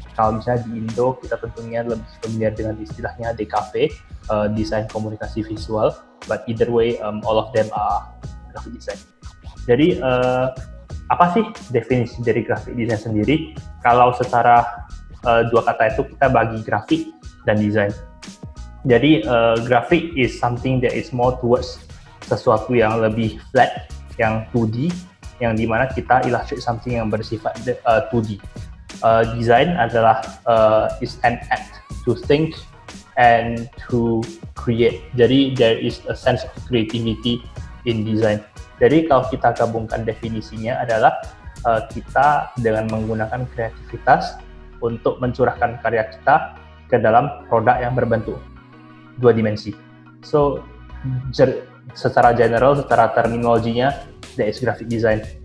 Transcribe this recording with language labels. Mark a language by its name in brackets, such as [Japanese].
[Indonesian] Kalau misalnya di Indo, kita tentunya lebih familiar dengan istilahnya DKV, desain komunikasi visual. [English] But either way, all of them are graphic design. [Indonesian] Jadi apa sih definisi dari graphic design sendiri? Kalau secara dua kata itu kita bagi grafik dan desain. Jadi grafik [English] is something that is more towards [Indonesian] sesuatu yang lebih flat, yang 2D, yang dimana kita [English] illustrate something [Indonesian] yang bersifat 2D. [English] Design [Indonesian] adalah [English] is an act to think and to create. Jadi there is a sense of creativity in design. [Indonesian] Jadi kalau kita gabungkan definisinya adalah kita dengan menggunakan kreativitas untuk mencurahkan karya kita ke dalam produk yang berbentuk dua dimensi. [English] So [Indonesian] secara general, secara terminologinya, [English] that is graphic design.